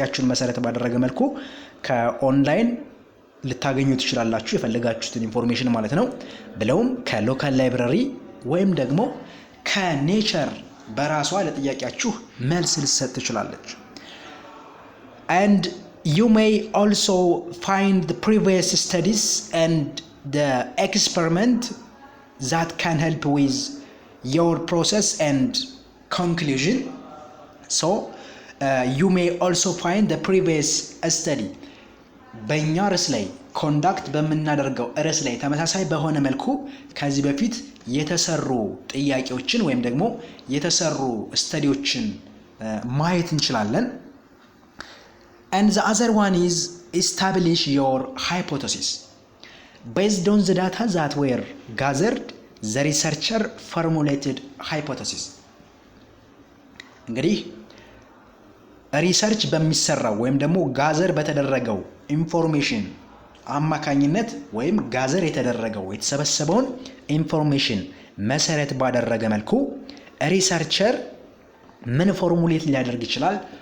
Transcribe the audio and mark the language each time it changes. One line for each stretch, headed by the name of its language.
Amharic: መሰረት ባደረገ መልኩ ከኦንላይን ልታገኙ ትችላላችሁ፣ የፈለጋችሁትን ኢንፎርሜሽን ማለት ነው። ብለውም ከሎካል ላይብረሪ ወይም ደግሞ ከኔቸር በራሷ ለጥያቄያችሁ መልስ ልትሰጥ ትችላለች።
English: and you may also find the previous studies and the experiment that can help with your process and conclusion. So you may also find the previous study
Amharic: በእኛ ርዕስ ላይ ኮንዳክት በምናደርገው ርዕስ ላይ ተመሳሳይ በሆነ መልኩ ከዚህ በፊት የተሰሩ ጥያቄዎችን ወይም ደግሞ የተሰሩ ስተዲዎችን ማየት እንችላለን።
English: and the other one is establish your hypothesis based on the data that were gathered. the researcher formulated hypothesis።
Amharic: እንግዲህ ሪሰርች በሚሰራው ወይም ደግሞ ጋዘር በተደረገው ኢንፎርሜሽን አማካኝነት ወይም ጋዘር የተደረገው የተሰበሰበውን ኢንፎርሜሽን መሰረት ባደረገ መልኩ ሪሰርቸር ምን ፎርሙሌት ሊያደርግ ይችላል?